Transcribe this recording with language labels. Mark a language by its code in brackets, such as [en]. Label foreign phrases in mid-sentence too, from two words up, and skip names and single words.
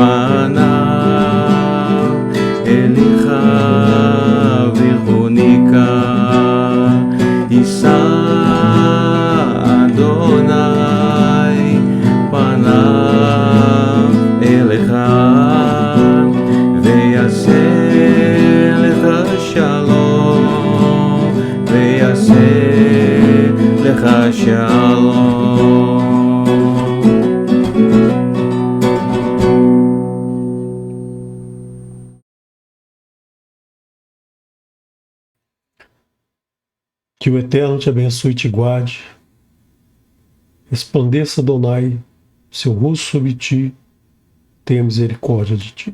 [he] פניו אליך ויחוניקה יישא אדוני פניו אליך ויעשה לך שלום ויעשה לך שלום. [pt] Que o Eterno te abençoe e te guarde. Resplandeça, Adonai, seu rosto sobre ti, tenha misericórdia de ti.